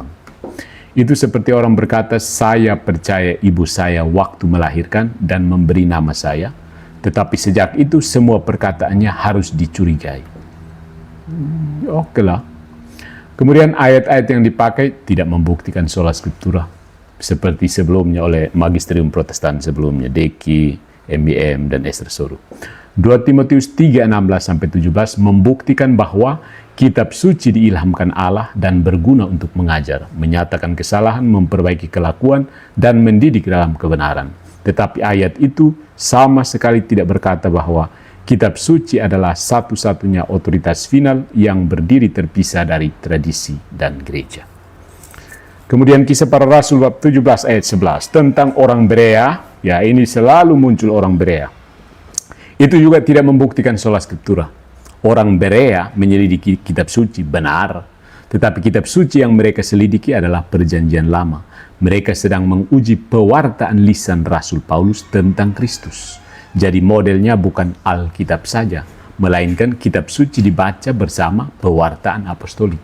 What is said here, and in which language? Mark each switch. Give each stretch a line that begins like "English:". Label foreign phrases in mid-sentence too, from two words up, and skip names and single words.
Indonesian: Itu seperti orang berkata, saya percaya ibu saya waktu melahirkan dan memberi nama saya, tetapi sejak itu semua perkataannya harus dicurigai. Oke lah. Kemudian ayat-ayat yang dipakai tidak membuktikan
Latin: sola scriptura,
Indonesian: seperti sebelumnya oleh magisterium Protestan sebelumnya, Deki, MBM, dan Ester Soru. 2 Timotius 3:16-17 membuktikan bahwa kitab suci diilhamkan Allah dan berguna untuk mengajar, menyatakan kesalahan, memperbaiki kelakuan, dan mendidik dalam kebenaran. Tetapi ayat itu sama sekali tidak berkata bahwa kitab suci adalah satu-satunya otoritas final yang berdiri terpisah dari tradisi dan gereja. Kemudian Kisah Para Rasul bab 17 ayat 11 tentang orang Berea, ya ini selalu muncul orang Berea. Itu juga tidak membuktikan
Latin: sola scriptura.
Indonesian: Orang Berea menyelidiki kitab suci, benar. Tetapi kitab suci yang mereka selidiki adalah perjanjian lama. Mereka sedang menguji pewartaan lisan Rasul Paulus tentang Kristus. Jadi modelnya bukan Alkitab saja, melainkan kitab suci dibaca bersama pewartaan apostolik.